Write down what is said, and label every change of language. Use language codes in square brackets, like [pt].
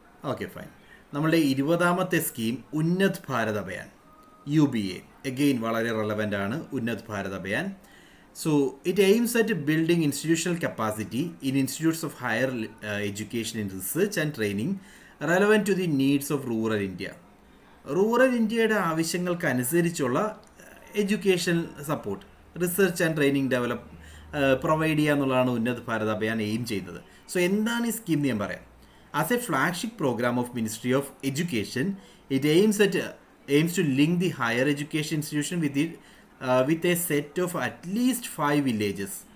[ml] Okay fine. നമ്മളുടെ 20ാമത്തെ scheme ഉന്നത് Bharat Abhiyan, UBA. Again വളരെ relevant ആണ് ഉന്നത് Bharat Abhiyan. [en] So it aims at building institutional capacity in institutes of higher education in research and training relevant to the needs of rural India. [ml] Rural ഇന്ത്യയുടെ ആവശ്യങ്ങൾക്കനുസരിച്ചുള്ള education support, research and training provide ചെയ്യുക എന്നുള്ളതാണ് ഉന്നത് Bharat Abhiyan aim ചെയ്യുന്നത്. So എന്താണ് ഈ scheme എന്ന് ഞാൻ പറയാം. [en] As a flagship programme of ministry of education, it aims to link the higher education institution with a set of at least 5 villages.